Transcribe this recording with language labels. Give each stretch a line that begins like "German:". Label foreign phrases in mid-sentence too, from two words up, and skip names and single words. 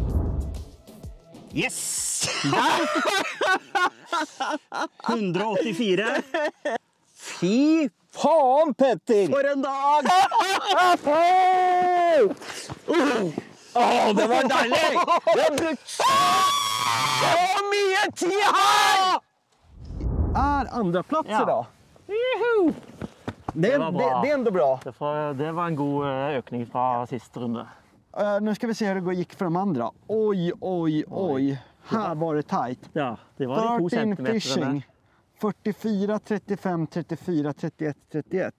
Norwegian: Yes! 184. Fy faen, Petter! For en dag! Det var deilig! Jeg har brukt så mye tid her!
Swedish: Er andra plats idag. Det var bra. Det är ändå bra. Det var en god ökning från sista runde. Nu ska vi se hur det gick för de andra. Oj. Här var det tajt. Ja, det var de 2 centimeter. Fishing. 44, 35, 34, 31, 31.